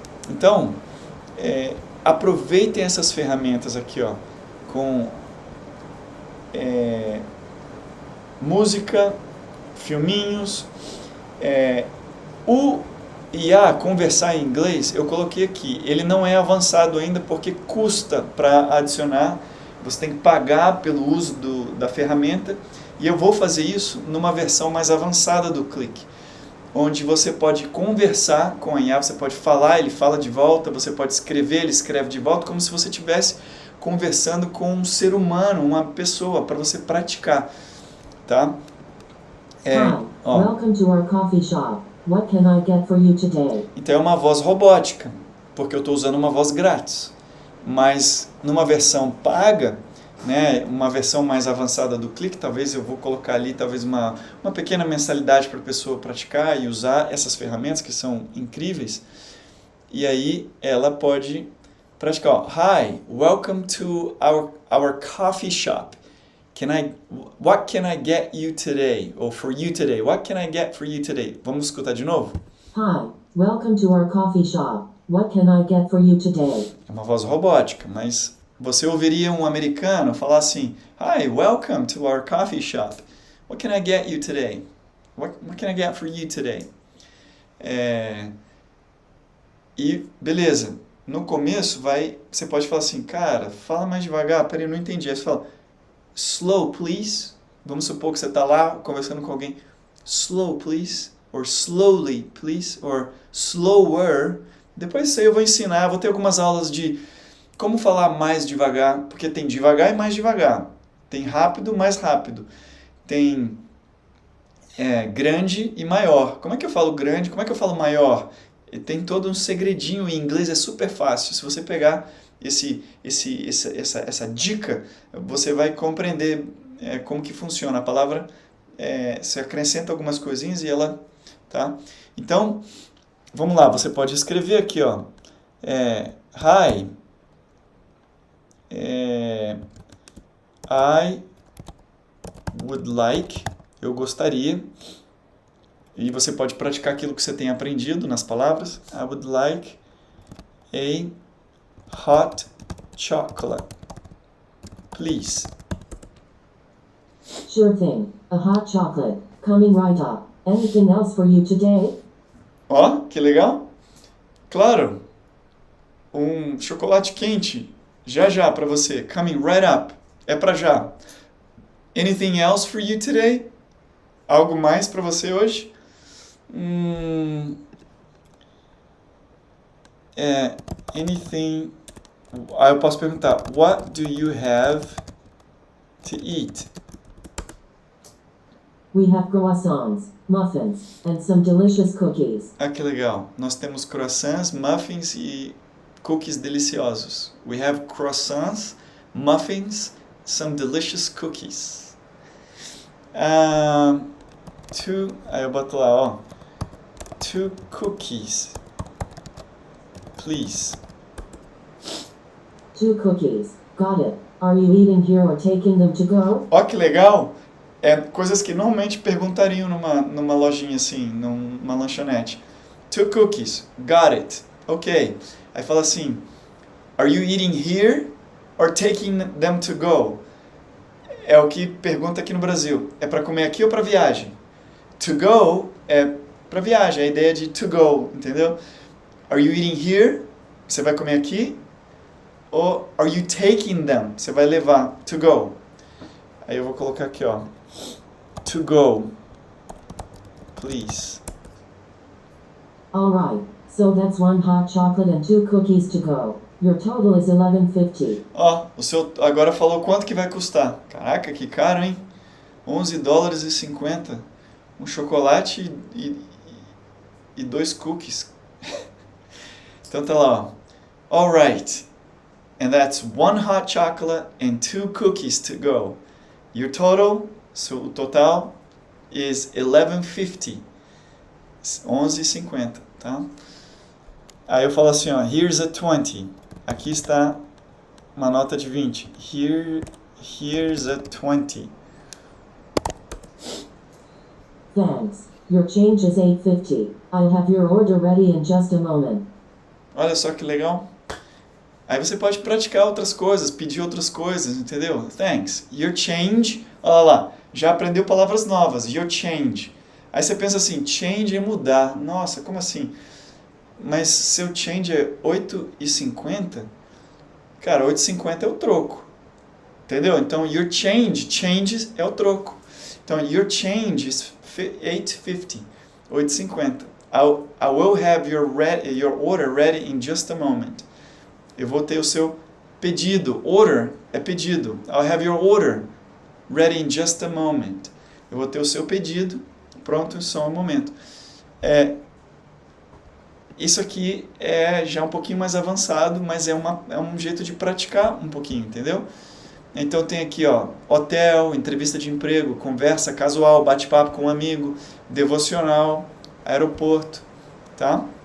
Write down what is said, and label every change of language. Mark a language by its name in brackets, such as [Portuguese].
[Portuguese] Então, aproveitem essas ferramentas aqui, ó, com música, filminhos, o IA conversar em inglês, eu coloquei aqui, ele não é avançado ainda porque custa para adicionar, você tem que pagar pelo uso da ferramenta, e eu vou fazer isso numa versão mais avançada do Click, onde você pode conversar com a IA, você pode falar, ele fala de volta, você pode escrever, ele escreve de volta, como se você estivesse conversando com um ser humano, uma pessoa, para você praticar, tá? [English] Welcome to our coffee shop. What can I get for you today? [Portuguese] Então é uma voz robótica, porque eu estou usando uma voz grátis. Mas numa versão paga, né, uma versão mais avançada do Click, talvez eu vou colocar ali talvez uma pequena mensalidade para a pessoa praticar e usar essas ferramentas que são incríveis. E aí ela pode praticar. Ó, [English] Hi, welcome to our coffee shop. What can I get you today? Or for you today? What can I get for you today? [Portuguese] Vamos escutar de novo? [English] Hi, welcome to our coffee shop. What can I get for you today? [Portuguese] É uma voz robótica, mas você ouviria um americano falar assim: [English] Hi, welcome to our coffee shop. What can I get you today? What can I get for you today? [Portuguese] E beleza. No começo você pode falar assim, cara, fala mais devagar, peraí, eu não entendi. Aí você fala, [English] slow, please. [Portuguese] Vamos supor que você está lá conversando com alguém, [English] slow, please, or slowly, please, or slower. [Portuguese] Depois disso aí eu vou ensinar, vou ter algumas aulas de como falar mais devagar, porque tem devagar e mais devagar. Tem rápido, mais rápido. Tem grande e maior. Como é que eu falo grande? Como é que eu falo maior? E tem todo um segredinho, em inglês é super fácil. Se você pegar essa dica, você vai compreender como que funciona. A palavra, você acrescenta algumas coisinhas e ela... Tá? Então, vamos lá, você pode escrever aqui, ó. Hi, [English] I would like, [Portuguese] eu gostaria, e você pode praticar aquilo que você tem aprendido nas palavras. [English] I would like a hot chocolate, please. Sure thing. A hot chocolate. Coming right up. Anything else for you today? [Portuguese] Ó, que legal. Claro. Um chocolate quente. Já para você. [English] Coming right up. [Portuguese] É para já. [English] Anything else for you today? [Portuguese] Algo mais para você hoje? [English] Anything... [Portuguese] Aí eu posso perguntar, [English] what do you have to eat? We have croissants, muffins, and some delicious cookies. [Portuguese] Ah, que legal. Nós temos croissants, muffins e cookies deliciosos. [English] We have croissants, muffins, some delicious cookies. [Portuguese] Aí eu boto lá, ó. [English] 2 cookies, please. 2 cookies. Got it. Are you eating here or taking them to go? [Portuguese] Ó, que legal. É coisas que normalmente perguntariam numa lojinha assim, numa lanchonete. [English] 2 cookies. Got it. Ok. [Portuguese] Aí fala assim, [English] are you eating here or taking them to go? [Portuguese] É o que pergunta aqui no Brasil. É para comer aqui ou para viagem? To go é para viagem, a ideia de to go, entendeu? [English] Are you eating here? [Portuguese] Você vai comer aqui? Ou [English] are you taking them? [Portuguese] Você vai levar, [English] to go. [Portuguese] Aí eu vou colocar aqui, ó. [English] To go, please. Alright, so that's 1 hot chocolate and 2 cookies to go. Your total is $11.50. [Portuguese] Ó, o seu agora falou quanto que vai custar. Caraca, que caro, hein? $11,50. Um chocolate e 2 cookies. Então tá lá, ó. [English] Alright. And that's 1 hot chocolate and 2 cookies to go. Your total, so [Portuguese] o total [English] is $11.50. [Portuguese] $11,50, tá? Aí eu falo assim, ó, [English] here's a 20. [Portuguese] Aqui está uma nota de 20. [English] Here's a 20. Thanks. Your change is $8.50. I'll have your order ready in just a moment. [Portuguese] Olha só que legal. Aí você pode praticar outras coisas, pedir outras coisas, entendeu? [English] Thanks. Your change. [Portuguese] Olha lá, já aprendeu palavras novas. [English] Your change. [Portuguese] Aí você pensa assim, change é mudar. Nossa, como assim? Mas seu change é $8,50? Cara, $8,50 é o troco. Entendeu? Então, [English] your change [Portuguese] é o troco. [English] Então, your change is $8.50. $8,50. I will have your order ready in just a moment. [Portuguese] Eu vou ter o seu pedido. Order é pedido. [English] I'll have your order ready in just a moment. [Portuguese] Eu vou ter o seu pedido pronto em só um momento. Isso aqui é já um pouquinho mais avançado, mas é um jeito de praticar um pouquinho, entendeu? Então tem aqui, ó, hotel, entrevista de emprego, conversa casual, bate-papo com um amigo, devocional, aeroporto, tá?